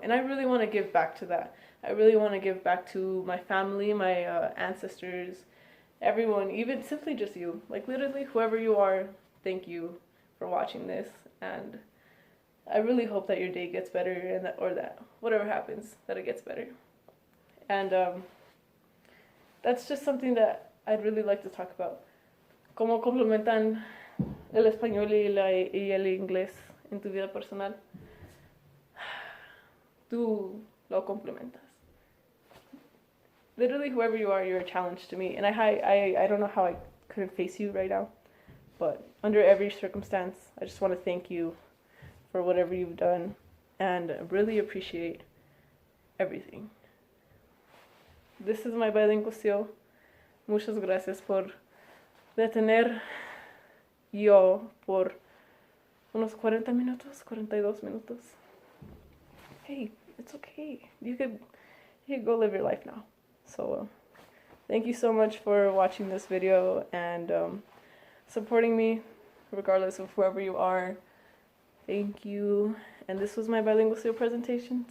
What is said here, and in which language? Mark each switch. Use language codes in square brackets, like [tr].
[en] And I really want to give back to that. I really want to give back to my family, my ancestors, everyone, even simply just you. Like, literally, whoever you are, thank you for watching this. And I really hope that your day gets better, and that whatever happens, that it gets better. And that's just something that I'd really like to talk about. [es] ¿Cómo complementan el español y el inglés en tu vida personal? Tú lo complementas. [en] Literally, whoever you are, you're a challenge to me. And I don't know how I couldn't face you right now. But under every circumstance, I just want to thank you for whatever you've done. And really appreciate everything. This is my bilingual seal. [es] Muchas gracias por detener yo por unos 40 minutos, 42 minutos. [en] Hey, it's okay. You could go live your life now. So, thank you so much for watching this video and supporting me, regardless of whoever you are. Thank you. And this was my bilingual seal presentation.